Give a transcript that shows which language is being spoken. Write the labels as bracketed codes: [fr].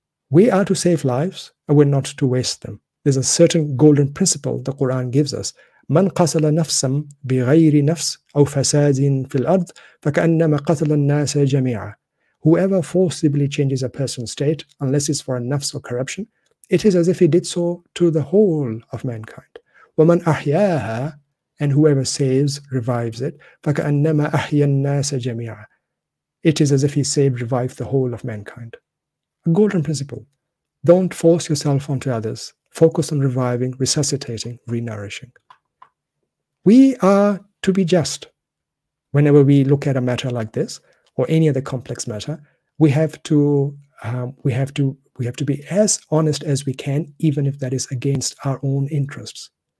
[en] We are to save lives, and we're not to waste them. There's a certain golden principle the Quran gives us. [ar] من قتل نفسا بغير نفس أو فساد في الأرض فكأنما قتل الناس جميعا. [en] Whoever forcibly changes a person's state, unless it's for a nafs or corruption, It is as if he did so to the whole of mankind. [ar] وَمَنْ أَحْيَاهَا, [en] and whoever saves, revives it, [ar] فَكَأَنَّمَا أَحْيَا النَّاسَ جَمِيعًا. [en] It is as if he saved, revived the whole of mankind. A golden principle. Don't force yourself onto others. Focus on reviving, resuscitating, re-nourishing. We are to be just. Whenever we look at a matter like this, or any other complex matter, we have to be as honest as we can, even if that is against our own interests.